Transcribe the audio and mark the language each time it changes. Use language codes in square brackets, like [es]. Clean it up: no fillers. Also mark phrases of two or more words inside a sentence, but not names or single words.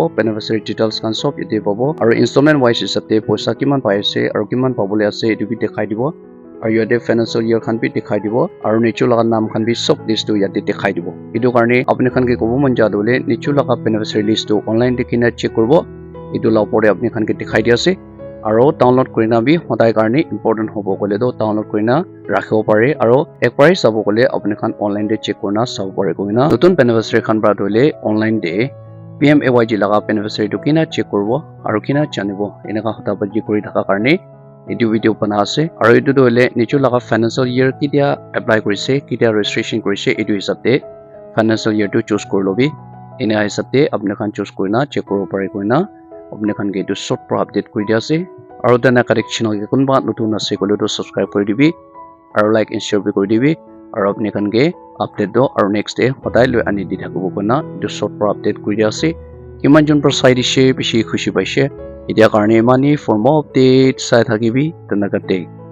[en] beneficiary details [nag] kan sob yate pabo aru [en] installment wise [nag] hisab te paisa kiman pai ase aru kiman pabole ase edu bi dekhai dibo aru yate [en] financial year [nag] khan bi dekhai dibo aru nichu laga naam khan bi sob list to yate dekhai dibo edu karne apni khan ke kobo mon ja dole nichu laga [en] beneficiary list [nag] to online dekina check korbo edu la opore apni khan ke dekhai di ase aro download korina bi hodai karne important hobo kole do download korina rakhibo pare aro ekbar sabo kole apni khan online de check korna sabo pare koina notun beneficiary khan pra dole online de PMAYG laga beneficiary to kina check korbo aro kina janibo enaka hota baji kori thaka karne edu video bana ase aro edu dole nichu laga [en] financial year [nag] kitia apply korise kitia registration korise edu hisab te [en] financial year [nag] to choose korlobi ena hisab te apni khan choose korina check koribo pare koina apni khan ke edu short pro update kori dia ase aru dana correction ke kunba notun ase kole to subscribe kori dibi aru [en] like and share [nag] bi kori dibi aru apni khan ke update do aru [en] next day [nag] hodai loi ani di thakibo kona edu short pro update kori dia ase kiman jon pro sai di she bishi khushi paise [as] এতিয়া কাৰণে ইমানেই [en] for more updates [as] চাই থাকিবি তেনেকাতে